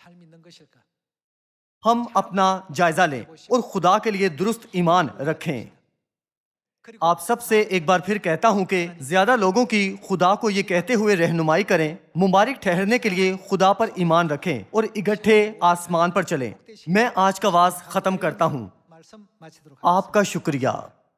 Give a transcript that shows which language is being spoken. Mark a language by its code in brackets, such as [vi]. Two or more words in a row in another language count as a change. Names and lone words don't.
[ur] ہم اپنا جائزہ لیں اور خدا کے لیے درست ایمان رکھیں۔ آپ سب سے ایک بار پھر کہتا ہوں کہ زیادہ لوگوں کی خدا کو یہ کہتے ہوئے رہنمائی کریں، مبارک ٹھہرنے کے لیے خدا پر ایمان رکھیں اور اکٹھے آسمان پر چلیں۔ میں آج کا وعظ ختم کرتا ہوں۔ [ko] 말씀 마치도록 하겠습니다. [ur] آپ کا شکریہ.